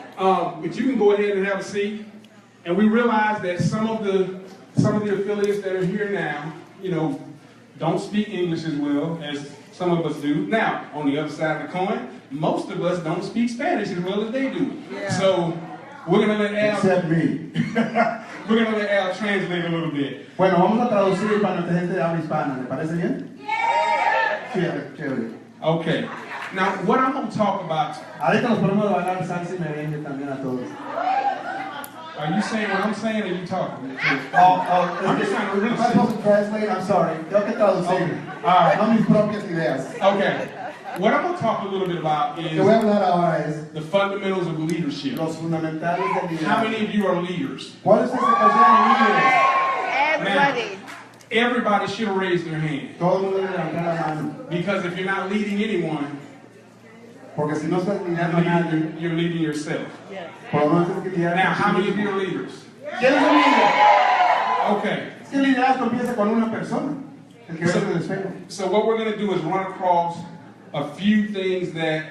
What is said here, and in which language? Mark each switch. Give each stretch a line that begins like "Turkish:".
English: But you can go ahead and have a seat. And we realize that some of the affiliates that are here now, don't speak English as well as some of us do. Now, on the other side of the coin, most of us don't speak Spanish as well as they do. Yeah. So we're going to let Al... Except me. We're going to let Al translate a little bit.
Spanish: Bueno, vamos a traducir para nuestra gente de habla hispana. ¿Le parece bien? Chévere.
English: Okay. Now, what I'm going to talk about...
Spanish: Ahorita nos ponemos a bailar salsa y merengue también a todos.
English: Are you saying what I'm saying, or are you talking? I'm just trying to really... If I'm supposed to translate, I'm sorry.
Spanish: Tengo que traducir.
English: Okay. All right.
Spanish: No mis propias ideas.
English: Okay. What I'm going to talk a little bit about is...
Spanish: Lo que voy a hablar ahora es...
English: the fundamentals of leadership.
Spanish: Los fundamentales del liderazgo.
English: How many of you are leaders?
Spanish: ¿Cuáles se consideran líderes?
English: Everybody. Everybody should raise their hand.
Spanish: Todo el mundo debe levantar la mano.
English: Because if you're not leading anyone,
Spanish: Porque si no estás liderando a nadie,
English: you're leading yourself.
Spanish: por lo menos tienes que liderar.
English: Now, how many of you are leaders?
Spanish: ¿Quién es un líder?
English: Okay.
Spanish: Es que el liderazgo empieza con una persona. El que debe de es feo.
English: So what we're going to do is run across a few things that